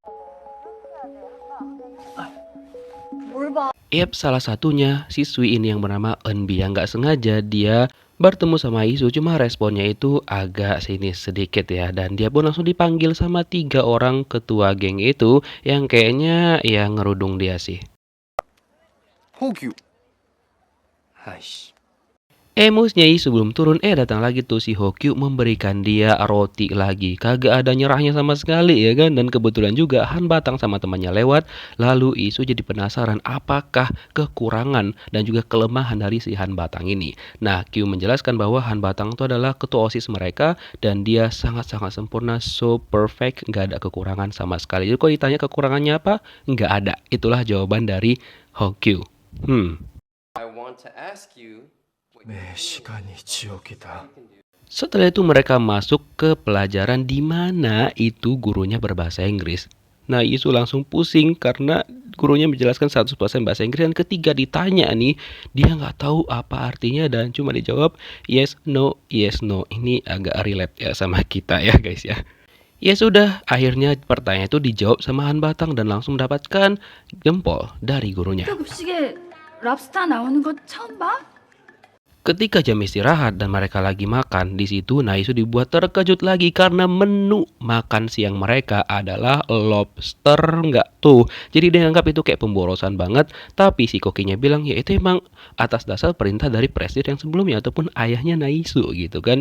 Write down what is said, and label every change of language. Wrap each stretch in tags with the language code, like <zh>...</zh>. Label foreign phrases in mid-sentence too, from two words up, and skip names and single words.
<id>Yap, salah satunya siswi ini yang bernama Eunbi yang nggak sengaja dia bertemu sama Isu, cuma responnya itu agak sinis sedikit ya. Dan dia pun langsung dipanggil sama 3 orang ketua geng itu yang kayaknya ya ngerudung dia sih.</id> <ko>호규. 아이씨.</ko> <id>Emosinya Isu belum turun, datang lagi tuh si Hokyu memberikan dia roti lagi. Kagak ada nyerahnya sama sekali ya kan. Dan kebetulan juga Han Batang sama temannya lewat. Lalu Isu jadi penasaran apakah kekurangan dan juga kelemahan dari si Han Batang ini. Nah Q menjelaskan bahwa Han Batang itu adalah ketua OSIS mereka dan dia sangat-sangat sempurna,</id> <en>so perfect,</en> <id>nggak ada kekurangan sama sekali. Jadi kalau ditanya kekurangannya apa? Nggak ada. Itulah jawaban dari Hokyu.</id> <en>I want to ask you what</en> <ko>매 시간이 지옥이다.</ko> <id>Setelah itu mereka masuk ke pelajaran di mana itu gurunya berbahasa Inggris. Nah Isu langsung pusing karena gurunya menjelaskan 100% bahasa Inggris dan ketika ditanya nih dia nggak tahu apa artinya dan cuma dijawab</id> <en>yes no yes no.</en> <id>Ini agak relate ya sama kita ya guys ya. Ya sudah, akhirnya pertanyaan itu dijawab sama Han Batang dan langsung mendapatkan jempol dari gurunya.</id> <ko>급식에 랍스타 나오는 거 처음 봐?</ko> <id>Ketika jam istirahat dan mereka lagi makan, di situ Naisu dibuat terkejut lagi karena menu makan siang mereka adalah lobster nggak tuh. Jadi dia anggap itu kayak pemborosan banget, tapi si kokinya bilang ya itu emang atas dasar perintah dari presiden yang sebelumnya ataupun ayahnya Naisu gitu kan.</id>